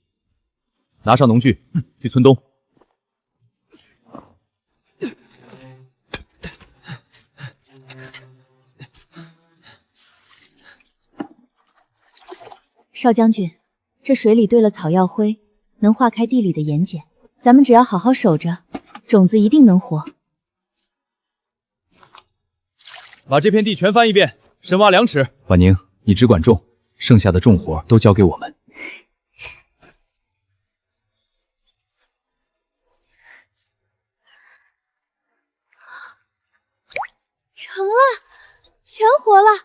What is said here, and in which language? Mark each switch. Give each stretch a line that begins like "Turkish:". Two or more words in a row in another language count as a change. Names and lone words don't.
Chinese: 拿上農具，去村東。少将軍，這水裡兌了草藥灰，能化開地裡的鹽鹼。咱們只要好好守着，種子一定能活。把這片地全翻一遍，深挖2尺。婉寧，你只管种，剩下的重活都交給我們。成了，全活了！